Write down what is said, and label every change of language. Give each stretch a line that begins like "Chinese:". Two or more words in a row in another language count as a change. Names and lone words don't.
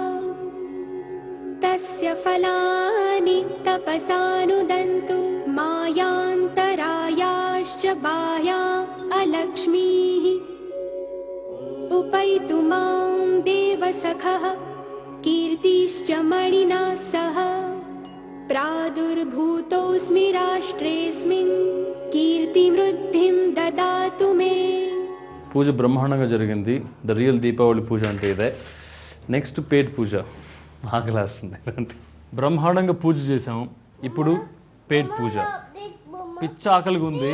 Sanskrit: तस्य फलानि तपसानुदन्तु मायान्तरायाश्च बाह्या अलक्ष्मीः उपैतु मां देवसखः कीर्तिश्च मणिना सह प्रादुर्भूतोऽस्मि राष्ट्रेऽस्मिन् కీర్తివృద్ధిం దదాతు మే.
Telugu: పూజ బ్రహ్మాండంగా జరిగింది.
English: the real
Telugu: దీపావళి పూజ అంటే ఇదే. నెక్స్ట్ పేట్ పూజ. ఆకలేస్తుంది. బ్రహ్మాండంగా పూజ చేసాం. ఇప్పుడు పేట్ పూజ. పిచ్చ ఆకలిగా ఉంది.